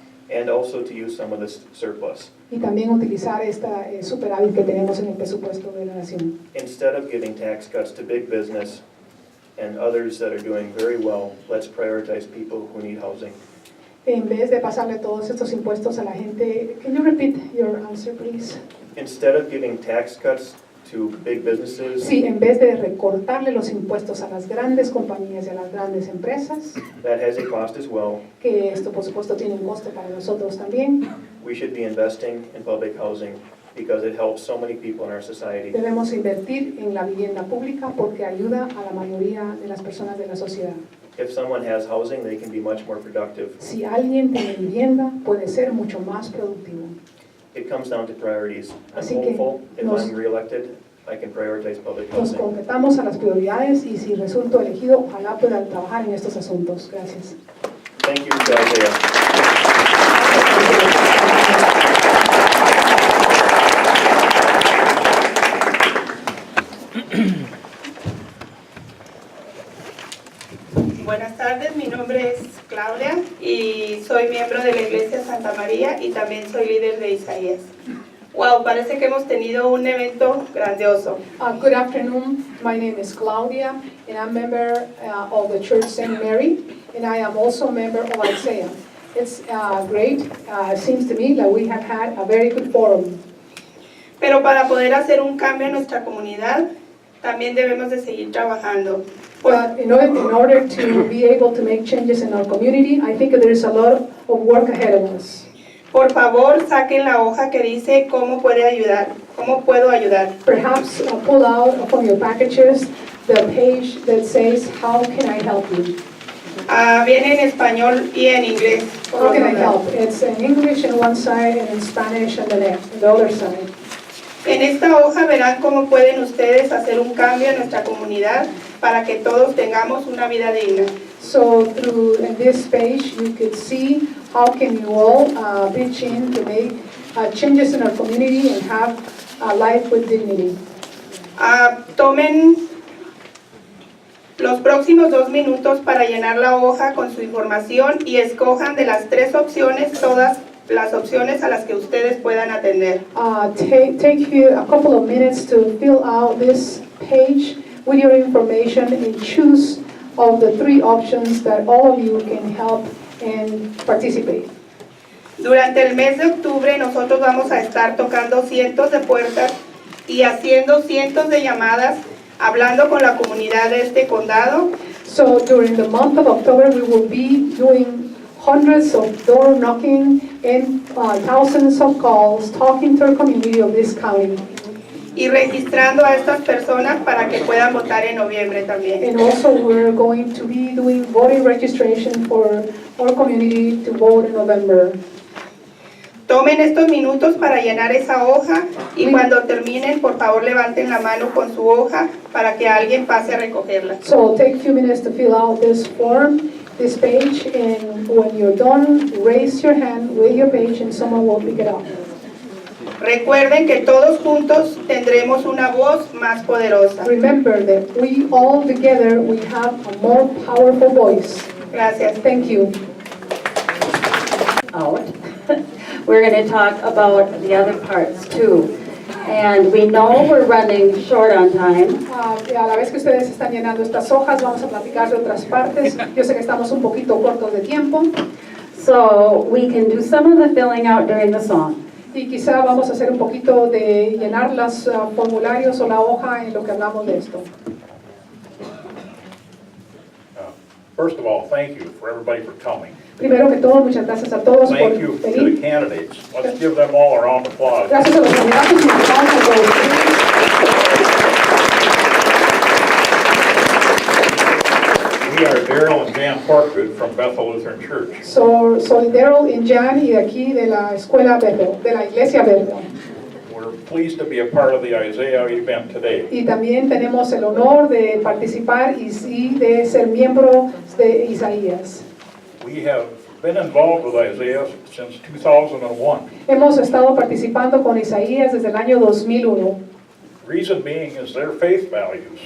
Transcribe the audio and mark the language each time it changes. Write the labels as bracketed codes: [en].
[en] and also to use some of this surplus. [es] Y también utilizar esta superávit que tenemos en el presupuesto de la nación. [en] Instead of giving tax cuts to big business and others that are doing very well, let's prioritize people who need housing. [es] En vez de pasarle todos estos impuestos a la gente, [en] can you repeat your answer, please? Instead of giving tax cuts to big businesses [es] Sí, en vez de recortarle los impuestos a las grandes compañías y a las grandes empresas, [en] that has a cost as well, [es] que esto por supuesto tiene un costo para nosotros también, [en] we should be investing in public housing because it helps so many people in our society. [es] debemos invertir en la vivienda pública porque ayuda a la mayoría de las personas de la sociedad. [en] If someone has housing, they can be much more productive. [es] Si alguien tiene vivienda, puede ser mucho más productivo. [en] It comes down to priorities. I'm [es] Así que [en] hopeful if [es] nos- [en] I'm reelected, I can prioritize public [es] Nos [en] housing. [es] completamos a las prioridades y si resulto elegido, ojalá pueda trabajar en estos asuntos. Gracias. [en] Thank you, Isaiah. [es] Buenas tardes, mi nombre es Claudia y soy miembro de la Iglesia Santa María y también soy líder de Isaías. Wow, parece que hemos tenido un evento grandioso. [en] Good afternoon, my name is Claudia and I'm member of the Church St. Mary and I am also a member of Isaiah. It's great, it seems to me that we have had a very good forum. [es] Pero para poder hacer un cambio en nuestra comunidad, también debemos de seguir trabajando. [en] But in order to be able to make changes in our community, I think there is a lot of work ahead of us. [es] Por favor, saquen la hoja que dice cómo puede ayudar, cómo puedo ayudar. [en] Perhaps pull out from your packages the page that says, how can I help you? [es] Viene en español y en inglés. [en] How can I help? It's in English on one side and in Spanish on the other side. [es] En esta hoja verán cómo pueden ustedes hacer un cambio en nuestra comunidad para que todos tengamos una vida digna. [en] So through this page, you could see how can you all pitch in to make changes in our community and have a life with dignity. [es] Tomen los próximos 2 minutos para llenar la hoja con su información y escojan de las 3 opciones todas las opciones a las que ustedes puedan atender. [en] Take you a couple of minutes to fill out this page with your information and choose of the 3 options that all of you can help and participate. [es] Durante el mes de octubre nosotros vamos a estar tocando cientos de puertas y haciendo cientos de llamadas, hablando con la comunidad de este condado. [en] So during the month of October, we will be doing hundreds of door knocking and thousands of calls talking to our community of this county. [es] Y registrando a estas personas para que puedan votar en noviembre también. [en] And also we're going to be doing voting registration for our community to vote in November. [es] Tomen estos minutos para llenar esa hoja y cuando terminen, por favor, levanten la mano con su hoja para que alguien pase a recogerla. [en] So take a few minutes to fill out this form, this page, and when you're done, raise your hand with your page and someone will pick it up. [es] Recuerden que todos juntos tendremos una voz más poderosa. [en] Remember that we all together, we have a more powerful voice. [es] Gracias. [en] Thank you. Out. We're going to talk about the other parts too. And we know we're running short on time. [es] Y a la vez que ustedes están llenando estas hojas, vamos a platicar de otras partes. Yo sé que estamos un poquito cortos de tiempo. [en] So we can do some of the filling out during the song. [es] Y quizá vamos a hacer un poquito de llenar los formularios o la hoja en lo que hablamos de esto. [en] First of all, thank you for everybody for coming. [es] Primero que todo, muchas gracias a todos por [en] Thank you to the [es] venir. [en] candidates. Let's give them all a round of applause. [es] Gracias a los candidatos y vamos a todos. [en] We are Daryl and Jan Porkwood from Bethel Lutheran Church. [es] Soy Daryl y Jan y de aquí de la escuela Bethel, de la iglesia Bethel. [en] We're pleased to be a part of the Isaiah event today. [es] Y también tenemos el honor de participar y de ser miembro de Isaías. [en] We have been involved with Isaiah since 2001. [es] Hemos estado participando con Isaías desde el año 2001. [en] Reason being is their faith values.